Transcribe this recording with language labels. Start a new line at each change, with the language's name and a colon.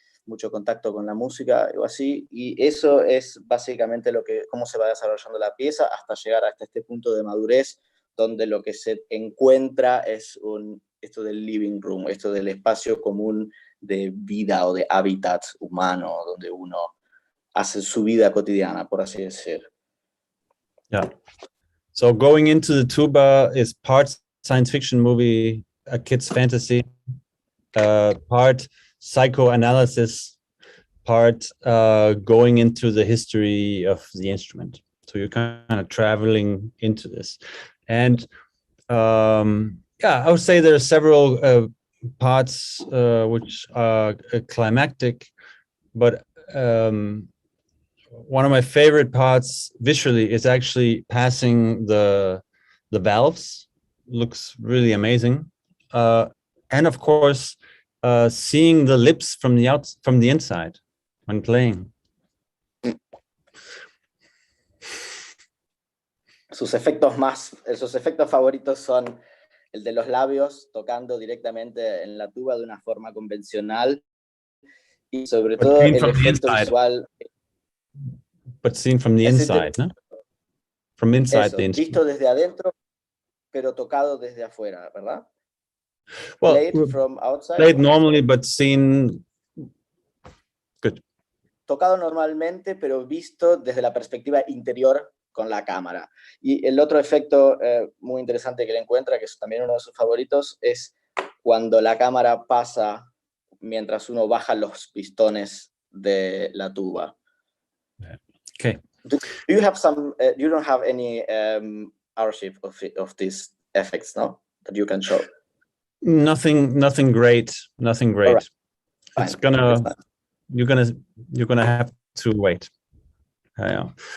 Spanish: mucho contacto con la música o así, y eso es básicamente cómo se va desarrollando la pieza hasta llegar hasta este punto de madurez, donde lo que se encuentra es esto del living room, esto del espacio común de vida o de hábitat humano, donde uno hace su vida cotidiana, por así decir.
English: Yeah. So going into the tuba is part science fiction movie, a kid's fantasy, part psychoanalysis, part going into the history of the instrument. So you're kind of traveling into this. And yeah, I would say there are several parts which are climactic, but one of my favorite parts visually is actually passing the valves. Looks really amazing, and of course seeing the lips from the inside when playing.
Spanish: Sus efectos favoritos son el de los labios tocando directamente en la tuba de una forma convencional, y sobre todo el efecto visual.
English: But seen from the inside, ¿no? From inside
Spanish: eso,
English: the instrument.
Spanish: visto desde adentro, pero tocado desde afuera, ¿verdad?
English: Well, Played from outside. Played normally, but seen. Good.
Spanish: Tocado normalmente, pero visto desde la perspectiva interior con la cámara. Y el otro efecto muy interesante que le encuentra, que es también uno de sus favoritos, es cuando la cámara pasa mientras uno baja los pistones de la tuba.
English: Okay. Do you have some? You don't have any ownership of these effects, no? That you can show. Nothing great. Nothing great. Right. It's Fine. gonna you're gonna have to wait. Yeah.